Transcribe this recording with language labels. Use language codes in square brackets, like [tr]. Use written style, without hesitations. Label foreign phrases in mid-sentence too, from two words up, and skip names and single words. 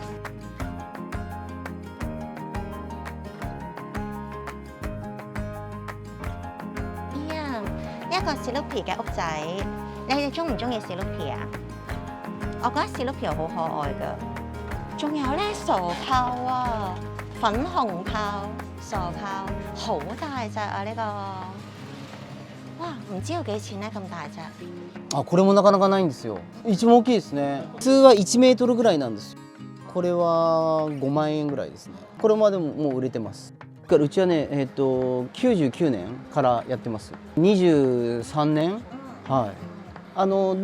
[yue] 一個 Snoopy 嘅屋仔，你哋中唔中意 Snoopy 啊？我覺得 Snoopy 好可愛㗎。仲有咧傻炮啊，粉紅炮， 傻炮好大隻啊！呢個哇，唔知要幾錢呢？咁大隻。 [ja] あ、これもなかなかないんですよ。一番大きいですね。普通は1メートルぐらいなんですよ。これは5万円ぐらいですね。これまでももう売れてます。だからうちはね、99年からやってます。23年、はい。